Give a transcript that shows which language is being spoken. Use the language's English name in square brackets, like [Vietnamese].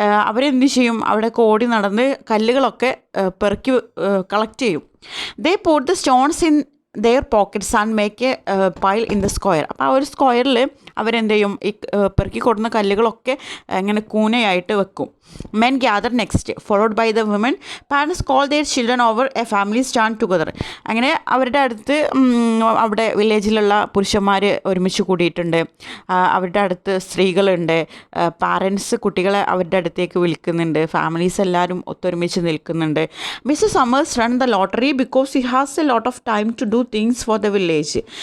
[Malayalam] അവരെന്ത് ചെയ്യും, അവിടെ ഓടി നടന്ന് കല്ലുകളൊക്കെ പെറുക്കി കളക്ട് ചെയ്യും. [English] They put the stones in their pockets and make a pile in the square. [Malayalam] അപ്പോൾ ആ ഒരു സ്ക്വയറിൽ അവരെന്ത് ചെയ്യും, ഈ പെറുക്കി കൊടുക്കുന്ന കല്ലുകളൊക്കെ ഇങ്ങനെ കൂനയായിട്ട് വെക്കും. [English] Men gather next, followed by the women. Parents call their children over, a family stand together. [Malayalam] അങ്ങനെ അവരുടെ അടുത്ത് അവിടെ വില്ലേജിലുള്ള പുരുഷന്മാർ ഒരുമിച്ച് കൂടിയിട്ടുണ്ട്. അവരുടെ അടുത്ത് സ്ത്രീകളുണ്ട്. പാരൻസ് കുട്ടികളെ അവരുടെ അടുത്തേക്ക് വിളിക്കുന്നുണ്ട്. ഫാമിലീസ് എല്ലാവരും ഒത്തൊരുമിച്ച് നിൽക്കുന്നുണ്ട്. [English] Mister Summers run the lottery because he has a lot of time to do things for the village.